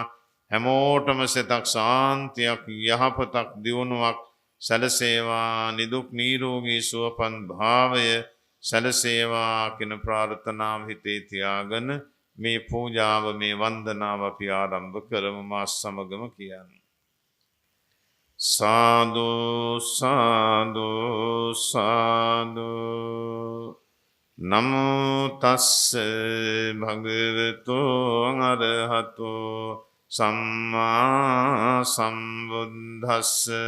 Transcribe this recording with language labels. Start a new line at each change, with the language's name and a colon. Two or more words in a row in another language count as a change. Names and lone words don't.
Sinhala: හැමෝටම සිතක් සාන්තියක්, යහපතක්, දියුණුවක් සැලසේවා. නිදුක් නිරෝගී සුවපත් භාවය සැලසේවා කියන ප්‍රාර්ථනාව හිතේ තියාගෙන මේ පූජාව, මේ වන්දනාව අපි ආරම්භ කරමු. මා සමගම කියන්න. සාදු සාදු සාදු.
Pali: නමෝ තස්ස භගවතු අරහතෝ සම්මා සම්බුද්දස්ස.